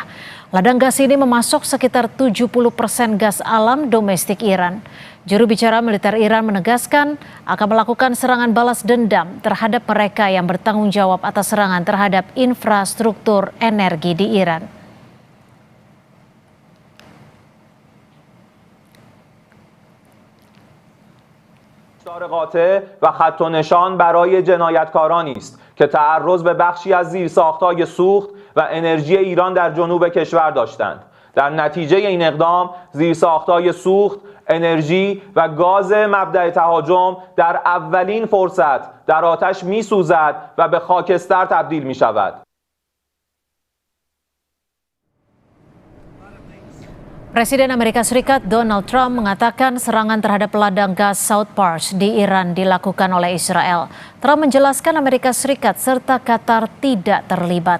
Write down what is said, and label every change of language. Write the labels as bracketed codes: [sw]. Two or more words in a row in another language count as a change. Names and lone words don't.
[id] Ladang gas ini memasok sekitar 70% gas alam domestik Iran. Juru bicara militer Iran menegaskan akan melakukan serangan balas dendam terhadap mereka yang bertanggung jawab atas serangan terhadap infrastruktur energi di Iran. [fa] قاطع و خط و نشان برای جنایتکارانی است که تعرض به بخشی از زیرساخت‌های سوخت و انرژی ایران در جنوب کشور داشتند. در نتیجه این اقدام زیرساخت‌های سوخت، انرژی و گاز مبدأ تهاجم در اولین فرصت در آتش می‌سوزد و به خاکستر تبدیل می‌شود. [id] Presiden Amerika Serikat Donald Trump mengatakan serangan terhadap ladang gas South Pars di Iran dilakukan oleh Israel. Trump menjelaskan Amerika Serikat serta Qatar tidak terlibat.